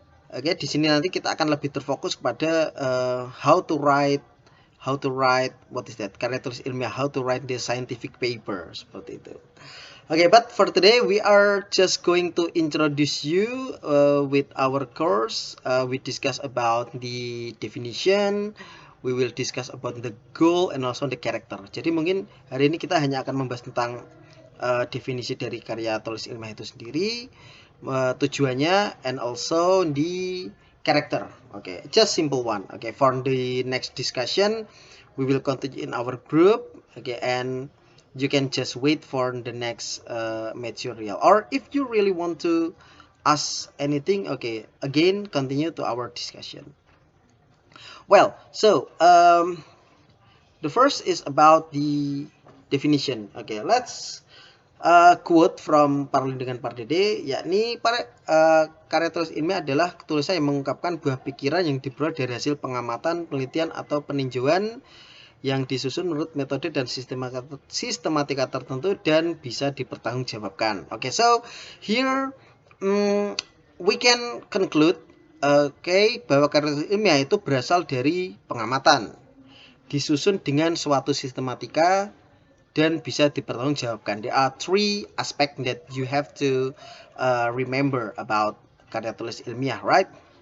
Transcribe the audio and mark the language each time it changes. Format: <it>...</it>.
<id>Oke, di sini nanti kita akan lebih terfokus kepada</id> <en>how to write what is that</en> <id>karya tulis ilmiah,</id> <en>how to write the scientific paper</en> <id>seperti itu.</id> <en>Okay, but for today we are just going to introduce you with our course. We discuss about the definition, we will discuss about the goal and also the character.</en> <id>Jadi mungkin hari ini kita hanya akan membahas tentang definisi dari karya tulis ilmiah itu sendiri, tujuannya,</id> <en>and also the character. Okay, just simple one. Okay, for the next discussion, we will continue in our group. Okay, and you can just wait for the next material, or if you really want to ask anything, okay, again continue to our discussion. Well, so the first is about the definition. Okay, let's quote from</en> <id>Parlindengan Pardede, yakni karya tulis ilmiah adalah tulisan yang mengungkapkan buah pikiran yang diperoleh dari hasil pengamatan, penelitian, atau peninjauan yang disusun menurut metode dan sistematika tertentu dan bisa dipertanggungjawabkan.</id> <en>Okay, so here we can conclude</en> <id>bahwa karya ilmiah itu berasal dari pengamatan, disusun dengan suatu sistematika dan bisa dipertanggungjawabkan.</id> <en>There are three aspects that you have to remember about karya tulis ilmiah, right?</en>